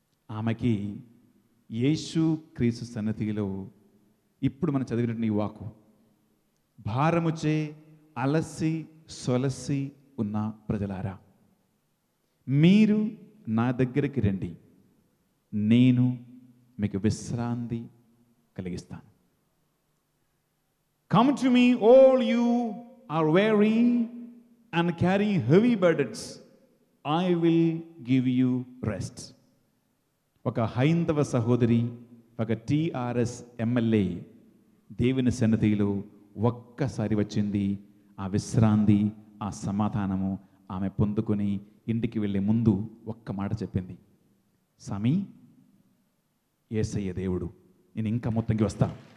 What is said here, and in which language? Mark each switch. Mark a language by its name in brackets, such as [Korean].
[Telugu] ఆమెకి యేసు క్రీస్తు సన్నిధిలో ఇప్పుడు మనం చదివినట్టు ఈ వాక్కు, భారముచే అలసి సొలసి ఉన్న ప్రజలారా మీరు నా దగ్గరికి రండి, నేను మీకు విశ్రాంతి కలిగిస్తాను. [English] Come to me, all you are weary and carrying heavy burdens, I will give you rest. [Telugu] ఒక హైందవ సహోదరి, ఒక టిఆర్ఎస్ ఎమ్మెల్యే దేవుని సన్నిధిలో ఒక్కసారి వచ్చింది. ఆ విశ్రాంతి, ఆ సమాధానము ఆమె పొందుకొని ఇంటికి వెళ్ళే ముందు ఒక్క మాట చెప్పింది, స్వామి యేసయ్య దేవుడు, నేను ఇంకా మొత్తంకి వస్తాను.